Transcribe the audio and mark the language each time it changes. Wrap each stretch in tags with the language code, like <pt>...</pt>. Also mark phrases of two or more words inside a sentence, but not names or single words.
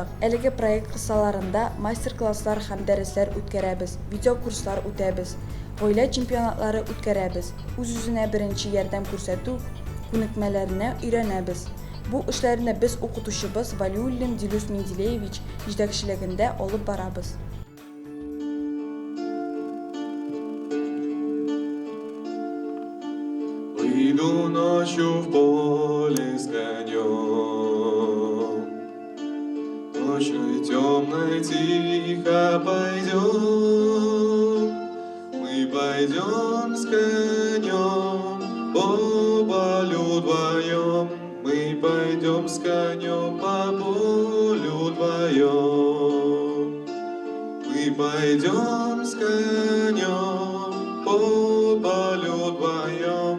<tt>Әлеге проект кысаларында мастер-класслар һәм дәресләр үткәрәбез, видеокурслар үтәбез, гаилә чемпионатлары үткәрәбез, үз-үзенә беренче ярдәм күрсәтү күнекмәләренә өйрәнәбез. Бу эшләрне без укытучыбыз Валиуллин Дилус Менделеевич җитәкчелегендә алып барабыз.</tt> <ru>Выйду ночью в поле с конем, ночью темной тихо пойдем, мы пойдем с конем по полю вдвоем, мы пойдем с конем по полю вдвоем, мы пойдем с конем по полю вдвоем.</ru>